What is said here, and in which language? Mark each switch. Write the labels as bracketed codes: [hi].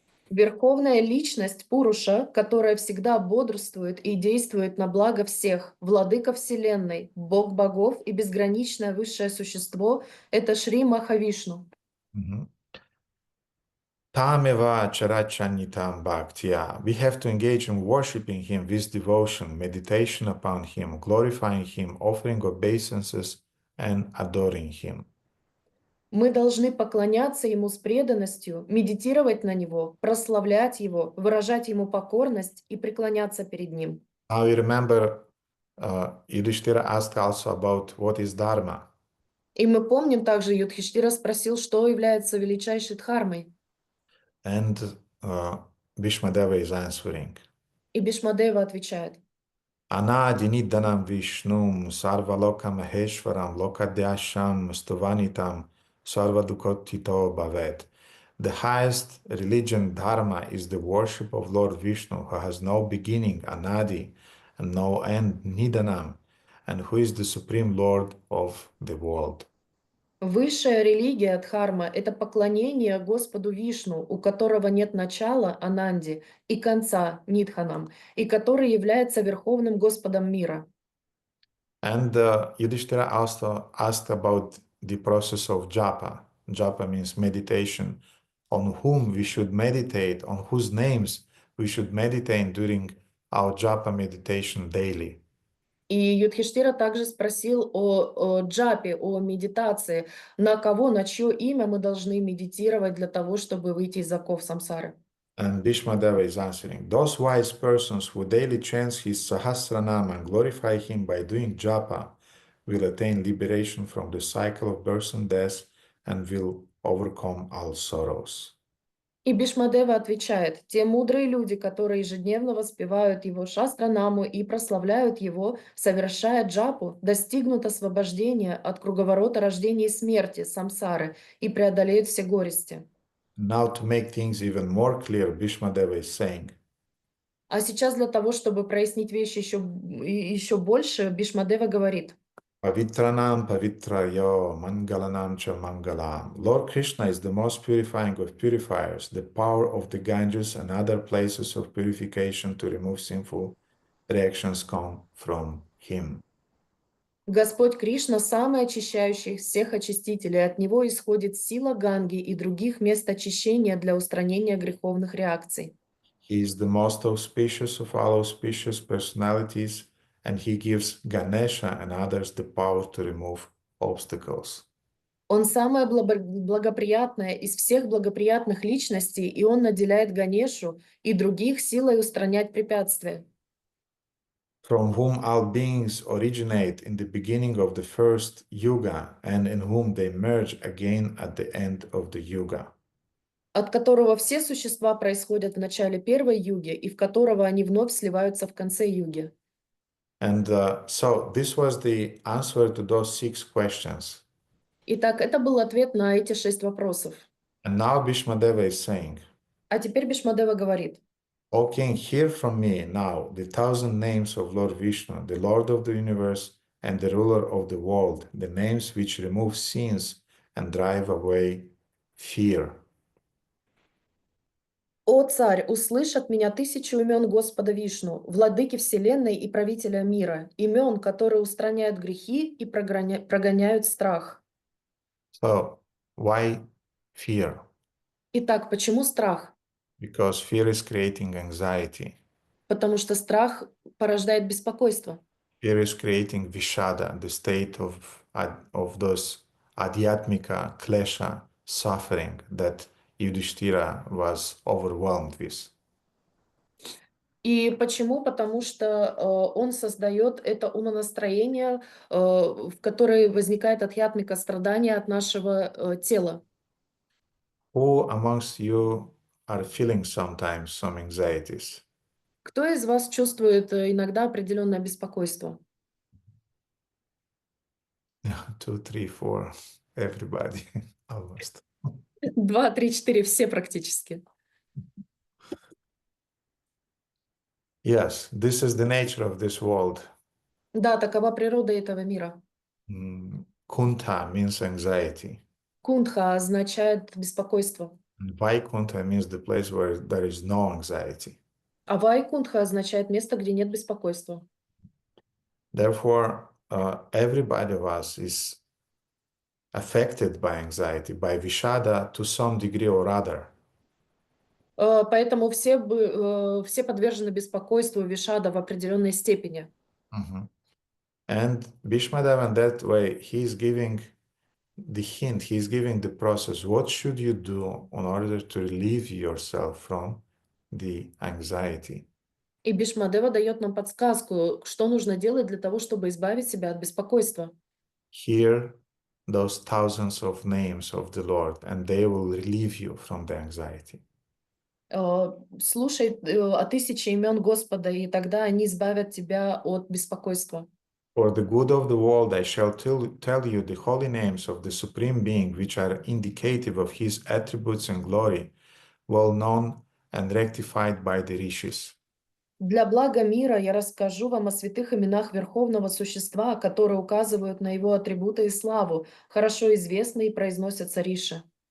[ru] Верховная личность Пуруша, которая всегда бодрствует и действует на благо всех, владыка Вселенной, Бог богов и безграничное высшее существо — это Шри Махавишну. [sa] Tameva charachanitam bhaktya. [en] We have to engage in worshipping him with devotion, meditation upon him, glorifying him, offering obeisances, and adoring him. [ru] Мы должны поклоняться ему с преданностью, медитировать на него, прославлять его, выражать ему покорность и преклоняться перед ним. [en] Now we remember Yudhishthira asked also about what is dharma. [ru] И мы помним также, Юдхиштира спросил, что является величайшей дхармой. [en] And Bhīṣmadeva is answering. [ru] И Бhīṣmadeva отвечает: [sa] Anadinidhanam Vishnum Sarvaloka Maheshwaram Lokadyasham Stuvanitam Sarvadukotito Bhavet. [en] The highest religion, dharma, is the worship of Lord Vishnu, who has no beginning, Anadi, and no end, Nidanam, and who is the supreme Lord of the world. [ru] Высшая религия Дхарма — это поклонение Господу Вишну, у которого нет начала, Ананди, и конца, Нидханам, и который является Верховным Господом мира. [en] And Yudhishthira also asked about the process of japa. Japa means meditation, on whom we should meditate, on whose names we should meditate during our japa meditation daily. [ru] И Юдхиштира также спросил о джапе, о медитации, на кого, на чье имя мы должны медитировать для того, чтобы выйти из оков самсары. [en] And Bhīṣmadeva is answering, those wise persons who daily chant his Sahasranama and glorify him by doing japa will attain liberation from the cycle of birth and death and will overcome all sorrows. [ru] И Бхишмадева отвечает, те мудрые люди, которые ежедневно воспевают его шастранаму и прославляют его, совершая джапу, достигнут освобождения от круговорота рождения и смерти, самсары, и преодолеют все горести. [en] Now to make things even more clear, Bhīṣmadeva is saying, [ru] А сейчас для того, чтобы прояснить вещи еще больше, Бхишмадева говорит, [sa] Pavitranam pavitrayo mangalanam cha mangalam. [en] Lord Krishna is the most purifying of purifiers, the power of the Ganges and other places of purification to remove sinful reactions come from him. [ru] Господь Кришна, самый очищающий всех очистителей, от него исходит сила Ганги и других мест очищения для устранения греховных реакций. [en] He is the most auspicious of all auspicious personalities, and he gives Ganesha and others the power to remove obstacles. [ru] Он самое благоприятное из всех благоприятных личностей, и он наделяет Ганешу и других силой устранять препятствия. [en] From whom all beings originate in the beginning of the first yuga, and in whom they merge again at the end of the yuga. [ru] От которого все существа происходят в начале первой юги, и в которого они вновь сливаются в конце юги. [en] And so this was the answer to those 6 questions. [ru] Итак, это был ответ на эти 6 вопросов. [en] And now Bhīṣmadeva is saying, [ru] А теперь Бхишмадева говорит, [en] O king, hear from me now the 1,000 names of Lord Vishnu, the Lord of the universe and the ruler of the world, the names which remove sins and drive away fear. [ru] «О царь, услышь от меня 1000 имен Господа Вишну, владыки вселенной и правителя мира, имен, которые устраняют грехи и прогоняют страх». [en] So, why fear? [ru] Итак, почему страх? [en] Because fear is creating anxiety. [ru] Потому что страх порождает беспокойство. [en] Fear is creating vishada, the state of those adhyatmika, klesha, suffering that Yudhishthira was overwhelmed with. [ru] И почему? Потому что он создает это умонастроение, в которое возникает адхьятмика, страдания от нашего тела. [en] Who amongst you are feeling sometimes some anxieties? [ru] Кто из вас чувствует иногда определенное беспокойство? [en] 2, 3, 4, everybody, almost. [ru] 2, 3, 4, все практически. [en] Yes, this is the nature of this world. [ru] Да, такова природа этого мира. [en] Kuntha means anxiety. [ru] Кундха означает беспокойство. [en] And Vaikuntha means the place where there is no anxiety. [ru] А Вайкундха означает место, где нет беспокойства. [en] Therefore, everybody of us is affected by anxiety, by vishada to some degree or other. [ru] Поэтому все подвержены беспокойству вишада в определенной степени. [en] And Bhīṣmadeva, in that way, he is giving the hint, he is giving the process. What should you do in order to relieve yourself from the anxiety? [ru] И Бхишмадева дает нам подсказку, что нужно делать для того, чтобы избавить себя от беспокойства. [en] Hear those thousands of names of the Lord, and they will relieve you from the anxiety. [ru] Слушай о 1000 имен Господа, и тогда они избавят тебя от беспокойства. [en] For the good of the world, I shall tell you the holy names of the Supreme Being, which are indicative of His attributes and glory, well known and rectified by the rishis. [ru] Для блага мира я расскажу вам о святых именах Верховного Существа, которые указывают на его атрибуты и славу, хорошо известны и произносятся риши.